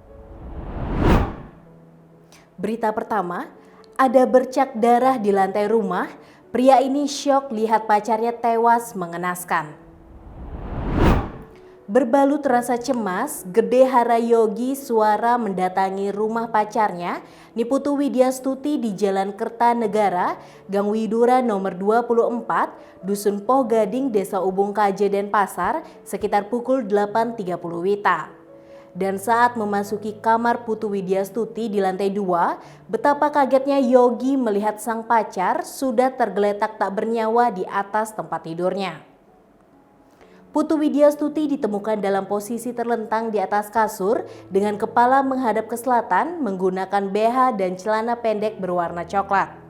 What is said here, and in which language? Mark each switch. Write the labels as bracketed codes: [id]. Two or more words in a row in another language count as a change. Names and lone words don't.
[id] Berita pertama, ada bercak darah di lantai rumah, pria ini syok lihat pacarnya tewas mengenaskan. Berbalut rasa cemas, Gede Harayogi Suara mendatangi rumah pacarnya, Niputu Widyastuti di Jalan Kertanegara, Gang Widura nomor 24, Dusun Poh Gading, Desa Ubung Kaje, Denpasar, sekitar pukul 8.30 WITA. Dan saat memasuki kamar Putu Widyastuti di lantai 2, betapa kagetnya Yogi melihat sang pacar sudah tergeletak tak bernyawa di atas tempat tidurnya. Putu Widyastuti ditemukan dalam posisi terlentang di atas kasur dengan kepala menghadap ke selatan menggunakan BH dan celana pendek berwarna coklat.